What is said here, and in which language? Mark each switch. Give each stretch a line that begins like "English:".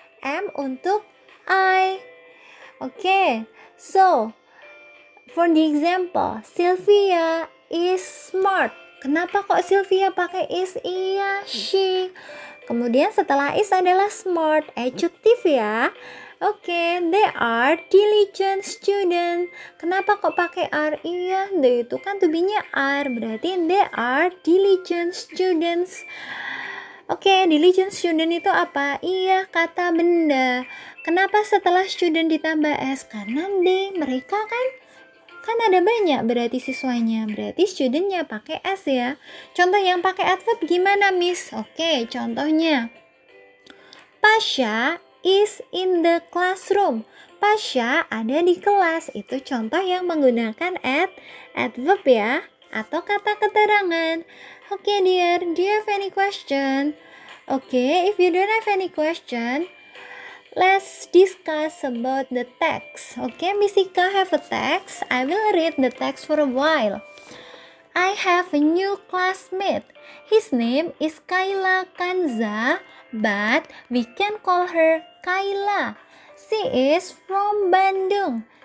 Indonesian: Am untuk I.
English: Oke, so for the example, Sylvia is smart.
Indonesian: Kenapa kok Sylvia pakai is? Iya, she. Kemudian setelah is adalah smart, adjective ya.
English: Oke, they are diligent student.
Indonesian: Kenapa kok pakai are? Iya, they itu kan to be-nya are, berarti
English: they are diligent students.
Indonesian: Oke, diligent student itu apa? Iya, kata benda. Kenapa setelah student ditambah s? Karena they, mereka kan ada banyak berarti siswanya, berarti studentnya pakai S ya. Contoh yang pakai adverb gimana, Miss?
English: Oke, contohnya Pasha is in the classroom.
Indonesian: Pasha ada di kelas. Itu contoh yang menggunakan adverb ya, atau kata keterangan.
English: Oke, dear, do you have any question? Oke, if you don't have any question, let's discuss about the text. Okay, Miss Ika have a text. I will read the text for a while. I have a new classmate. His name is Kayla Kanza, but we can call her Kayla. She is from Bandung.